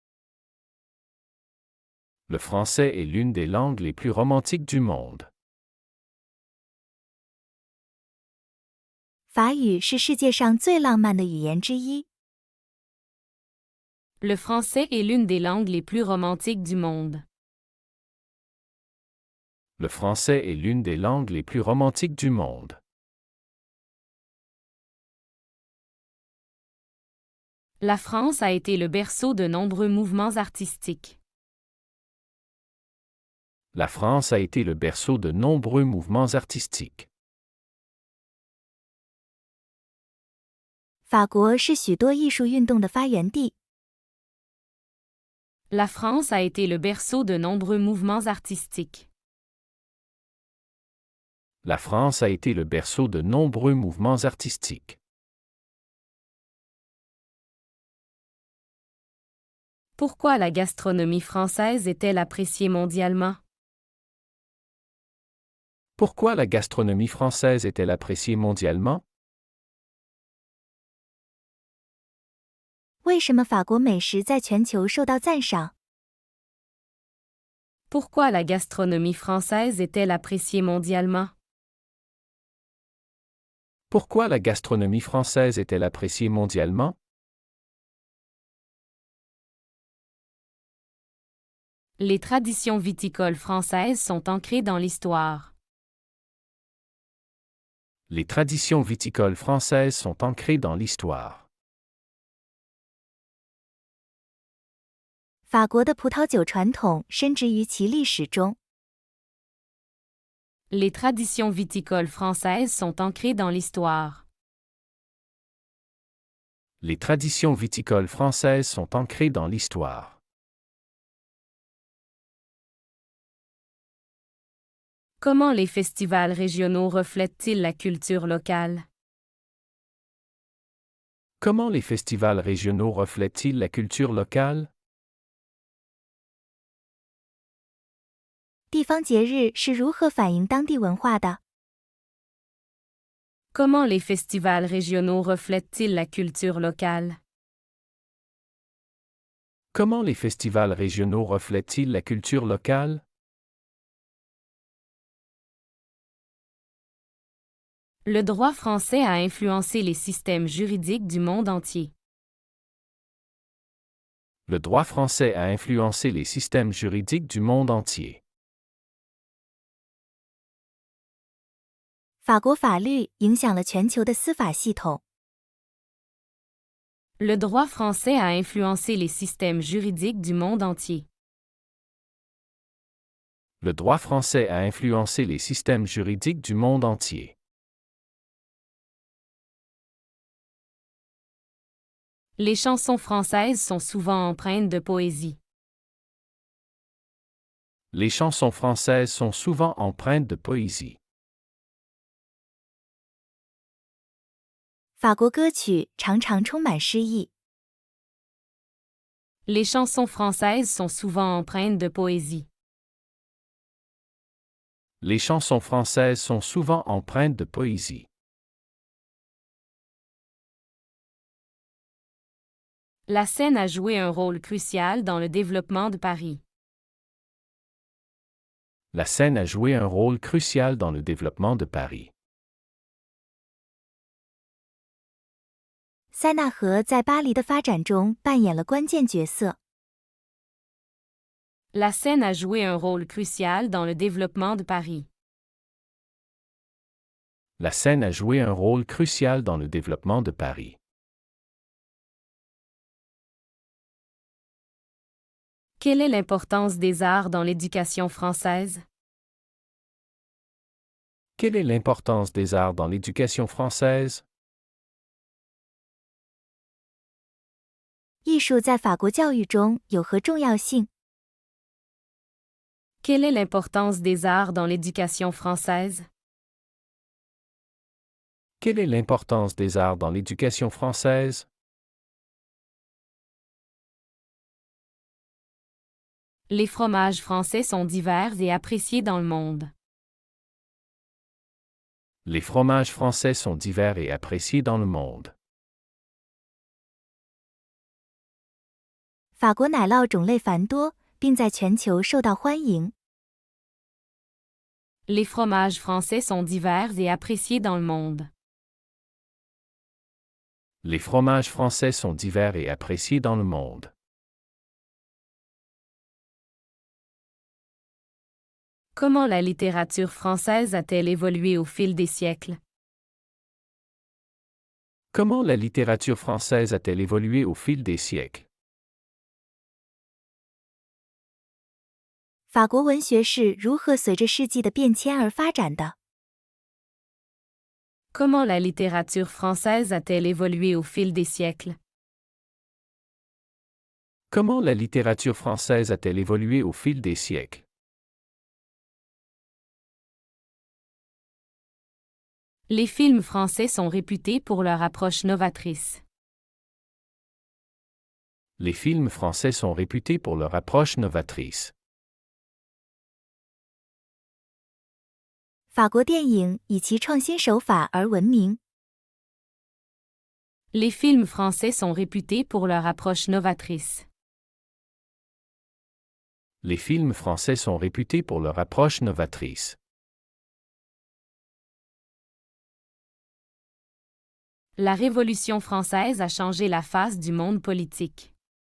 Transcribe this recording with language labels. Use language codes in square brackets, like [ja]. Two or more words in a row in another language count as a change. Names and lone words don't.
[fr] Le français est l'une des langues les plus romantiques du monde. [zh] 法语是世界上最浪漫的语言之一。 [fr] Le français est l'une des langues les plus romantiques du monde. Le français est l'une des langues les plus romantiques du monde. La France a été le berceau de nombreux mouvements artistiques. La France a été le berceau de nombreux mouvements artistiques. [zh] 法国是许多艺术运动的发源地。 [fr] La France a été le berceau de nombreux mouvements artistiques. La France a été le berceau de nombreux mouvements artistiques. Pourquoi la gastronomie française est-elle appréciée mondialement? Pourquoi la gastronomie française est-elle appréciée mondialement? [zh] 为什么法国美食在全球受到赞赏？ [fr] Pourquoi la gastronomie française est-elle appréciée mondialement? Pourquoi la gastronomie française est-elle appréciée mondialement? Les traditions viticoles françaises sont ancrées dans l'histoire. Les traditions viticoles françaises sont ancrées dans l'histoire. [zh] 法国的葡萄酒传统深植于其历史中。 [fr] Les traditions viticoles françaises sont ancrées dans l'histoire. Les traditions viticoles françaises sont ancrées dans l'histoire. Comment les festivals régionaux reflètent-ils la culture locale? Comment les festivals régionaux reflètent-ils la culture locale? [zh] 地方节日是如何反映当地文化的？ [fr] Comment les festivals régionaux reflètent-ils la culture locale? Comment les festivals régionaux reflètent-ils la culture locale? Le droit français a influencé les systèmes juridiques du monde entier. Le droit français a influencé les systèmes juridiques du monde entier. [zh] 法国法律影响了全球的司法系统。 [fr] Le droit français a influencé les systèmes juridiques du monde entier. Le droit français a influencé les systèmes juridiques du monde entier. Les chansons françaises sont souvent empreintes de poésie. Les chansons françaises sont souvent empreintes de poésie. [zh] 法国歌曲常常充满诗意。 [fr] Les chansons françaises sont souvent empreintes de poésie. Les chansons françaises sont souvent empreintes de poésie. La Seine a joué un rôle crucial dans le développement de Paris. La Seine a joué un rôle crucial dans le développement de Paris. [zh] 塞纳河在巴黎的发展中扮演了关键角色。 [fr] La Seine a joué un rôle crucial dans le développement de Paris. La Seine a joué un rôle crucial dans le développement de Paris. Quelle est l'importance des arts dans l'éducation française? Quelle est l'importance des arts dans l'éducation française? [zh] 艺术在法国教育中有何重要性？ [fr] Quelle est l'importance des arts dans l'éducation française? Quelle est l'importance des arts dans l'éducation française? Les fromages français sont divers et appréciés dans le monde. Les fromages français sont divers et appréciés dans le monde. [zh] 法国奶酪种类繁多，并在全球受到欢迎。 [fr] Les fromages français sont divers et appréciés dans le monde. Les fromages français sont divers et appréciés dans le monde. Comment la littérature française a-t-elle évolué au fil des siècles? Comment la littérature française a-t-elle évolué au fil des siècles? [zh] 法国文学是如何随着世纪的变迁而发展的？ [fr] Comment la littérature française a-t-elle évolué au fil des siècles? Comment la littérature française a-t-elle évolué au fil des siècles? Les films français sont réputés pour leur approche novatrice. Les films français sont réputés pour leur approche novatrice. [zh] 法国电影以其创新手法而闻名。 [fr] Les films français sont réputés pour leur approche novatrice. Les films français sont réputés pour leur approche novatrice. La Révolution française a changé la face du monde politique.